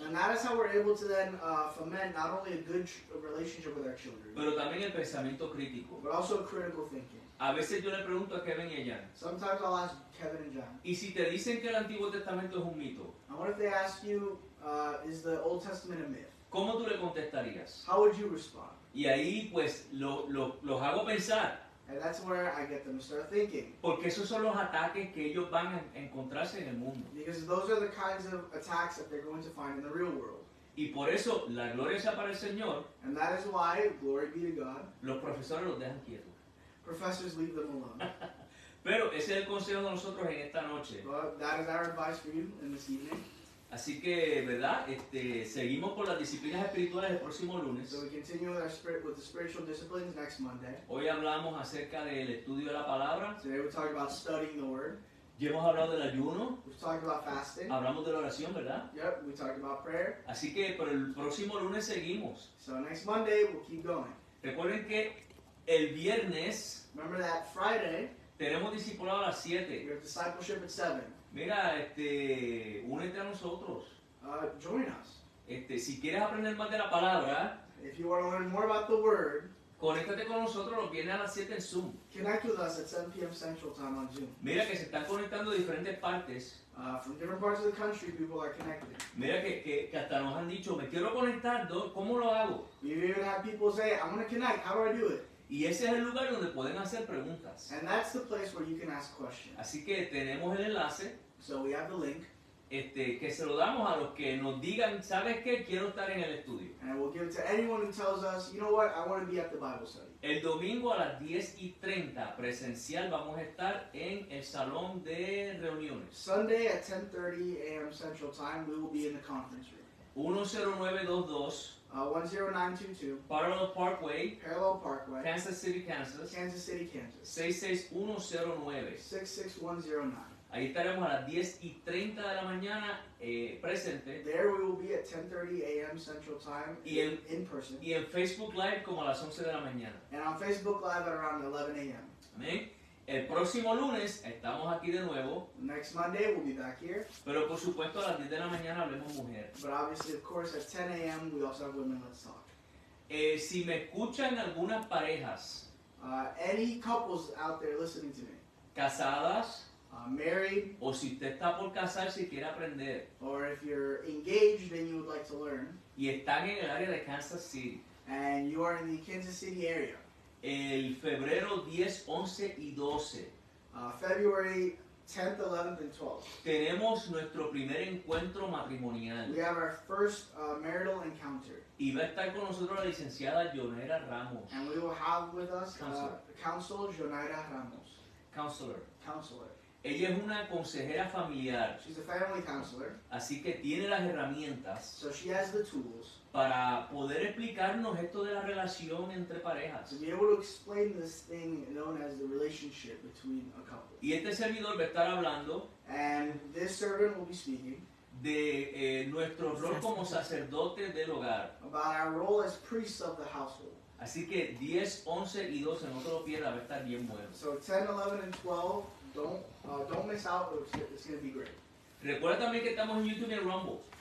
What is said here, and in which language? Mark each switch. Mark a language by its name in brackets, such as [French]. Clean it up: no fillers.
[English] And that is how we're able to then foment not only a good relationship with our children, [Spanish] pero también el pensamiento crítico. [English] but also critical thinking. [Spanish] A veces yo le pregunto a Kevin y a Jan, [English] Sometimes I'll ask Kevin and John, [Spanish] ¿y si te dicen que el Antiguo Testamento es un mito? [English] and what if they ask you, is the Old Testament a myth? [Spanish] ¿Cómo tú le contestarías? [English] How would you respond? [Spanish] Y ahí pues los hago pensar, [English] And that's where I get them to start thinking. [Spanish] porque esos son los ataques que ellos van a encontrarse en el mundo. [English] Because those are the kinds of attacks that they're going to find in the real world. [Spanish] Y por eso la gloria sea para el Señor, [English] And that is why, glory be to God, [Spanish] los profesores los dejan quietos. [English] professors leave them alone. [Spanish] Pero ese es el consejo de nosotros en esta noche. [English] But that is our advice for you in this evening. [Spanish] Así que, ¿verdad? Seguimos con las disciplinas espirituales el próximo lunes. [English] So we continue with the spiritual disciplines next Monday. [Spanish] Hoy hablamos acerca del estudio de la palabra. [English] Today we're talking about studying the Word. [Spanish] Ya hemos hablado del ayuno, [English] We've talked about fasting. [Spanish] hablamos de la oración, ¿verdad? [English] Yep, we talked about prayer. [Spanish] Así que por el próximo lunes seguimos. [English] So next Monday we'll keep going. [Spanish] Recuerden que el viernes [English] Remember that Friday [Spanish] Tenemos discipulado a las [English] We [Spanish] 7. [English] have discipleship at 7. [Spanish] Mira, únete a nosotros. [English] Join us. [Spanish] Si quieres aprender más de la palabra, [English] If you want to learn more about the Word, [Spanish] conéctate con nosotros los viernes a las 7 en Zoom. [English] connect with us at 7 p.m. Central Time on Zoom. [Spanish] Mira que se están conectando de diferentes partes. [English] From different parts of the country, people are connected. [Spanish] Mira que hasta nos han dicho, me quiero conectar, ¿cómo lo hago? [English] We've even had people say, I want to connect, how do I do it? [Spanish] Y ese es el lugar donde pueden hacer preguntas. [English] And that's the place where you can ask questions. [Spanish] Así que tenemos el enlace, [English] So we have the link, [Spanish] que se lo damos a los que nos digan, ¿sabes qué? Quiero estar en el estudio. [English] and we'll give it to anyone who tells us, you know what, I want to be at the Bible study. [Spanish] El domingo a las 10:30 presencial vamos a estar en el salón de reuniones. [English] Sunday at 10:30 a.m. Central Time, we will be in the conference room. [Spanish] 10922 [English] 10922 Parallel Parkway, Parallel Parkway, Kansas City, Kansas, Kansas City, Kansas, [Spanish] 66109. [English] 66109. [Spanish] Ahí estaremos a las 10:30 de la mañana presente. [English] There we will be at 10:30 a.m. Central Time in person. [Spanish] Y en Facebook Live como a las 11 de la mañana. [English] And on Facebook Live at around 11 a.m. [Spanish] Amén. El próximo lunes estamos aquí de nuevo, [English] Next Monday we'll be back here. [Spanish] pero por supuesto a las 10 de la mañana hablemos mujer. [English] But obviously, of course, at 10 a.m. we also have Women Let's Talk. [Spanish] Si me escuchan algunas parejas [English] Any couples out there listening to me, [Spanish] casadas, [English] married, [Spanish] o si usted está por casarse y quiere aprender, [English] or if you're engaged and you would like to learn, [Spanish] y están en el área de Kansas City, [English] and you are in the Kansas City area, [Spanish] el febrero 10, 11 y 12, [English] February 10th, 11th, and 12th, [Spanish] tenemos nuestro primer encuentro matrimonial. [English] we have our first marital encounter. [Spanish] Y va a estar con nosotros la licenciada Yonera Ramos, [English] And we will have with us Counselor. Counsel Jonaida Ramos, counselor. counselor. [Spanish] Ella es una consejera familiar, [English] She's a family counselor, [Spanish] así que tiene las herramientas [English] so she has the tools [Spanish] para poder explicarnos esto de la relación entre parejas. [English] to be able to explain this thing known as the relationship between a couple. [Spanish] Y este servidor va a estar hablando [English] And this servant will be speaking [Spanish] de nuestro rol como sacerdotes del hogar. [English] about our role as priests of the household. [Spanish] Así que 10, 11 y 12, no te lo pierdas, va a estar bien bueno. [English] So 10, 11, and 12, don't miss out. It's going to be great. [Spanish] Recuerda también que estamos en YouTube y en Rumble.